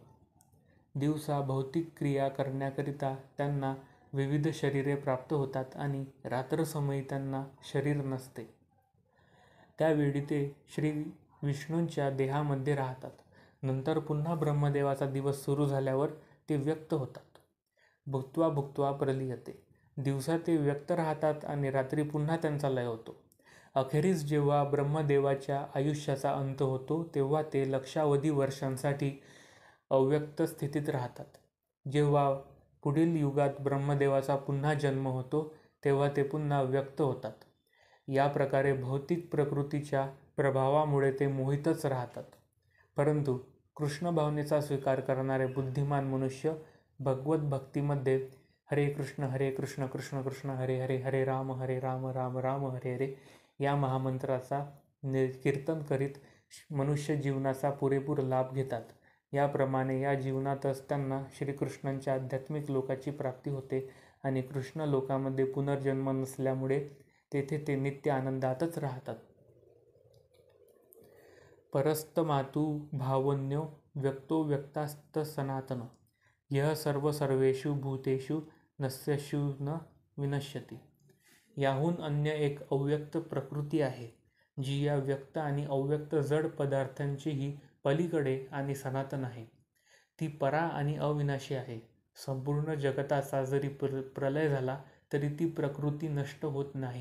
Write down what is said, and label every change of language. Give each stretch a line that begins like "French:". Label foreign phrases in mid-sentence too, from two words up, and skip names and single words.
Marathi: दिवसा भौतिक क्रिया करण्याकरिता त्यांना विविध शरीरे प्राप्त होतात आणि रात्रसमयी त्यांना शरीर नसते. त्यावेळी ते श्री विष्णूंच्या देहामध्ये राहतात. नंतर पुन्हा ब्रह्मदेवाचा दिवस सुरू झाल्यावर ते व्यक्त होतात.
Sanskrit: भुक्त्वा भुक्त्वा प्रलीयते.
Marathi: दिवसा ते व्यक्त राहतात आणि रात्री पुन्हा त्यांचा लय होतो. अखेरीस जेव्हा ब्रह्मदेवाच्या आयुष्याचा अंत होतो तेव्हा ते लक्षावधी वर्षांसाठी अव्यक्त स्थितीत राहतात. जेव्हा पुढील युगात ब्रह्मदेवाचा पुन्हा जन्म होतो तेव्हा ते पुन्हा व्यक्त होतात. या प्रकारे भौतिक प्रकृतीच्या प्रभावामुळे ते मोहितच राहतात. परंतु कृष्ण भावनेचा स्वीकार करणारे बुद्धिमान मनुष्य भगवत भक्तीमध्ये
Sanskrit: हरे कृष्ण कृष्ण कृष्ण हरे हरे हरे राम राम राम हरे हरे
Marathi: या महामंत्राचा कीर्तन करीत मनुष्य जीवनाचा पुरेपूर लाभ घेतात. याप्रमाणे या जीवनातच त्यांना श्रीकृष्णांच्या आध्यात्मिक लोकाची प्राप्ती होते आणि कृष्ण लोकामध्ये पुनर्जन्म नसल्यामुळे तेथे ते नित्य आनंदातच राहतात.
Sanskrit: परस्तमातु भावन्यो व्यक्तो व्यक्तास्त सनातन यह सर्व सर्वेषु भूतेषु नश्यषु न विनश्यति.
Marathi: याहून अन्य एक अव्यक्त प्रकृती आहे जी या व्यक्त आणि अव्यक्त जड पदार्थांचीही पलीकडे आणि सनातन आहे. ती परा आणि अविनाशी आहे. संपूर्ण जगताचा जरी प्रलय झाला तरी ती प्रकृती नष्ट होत नाही.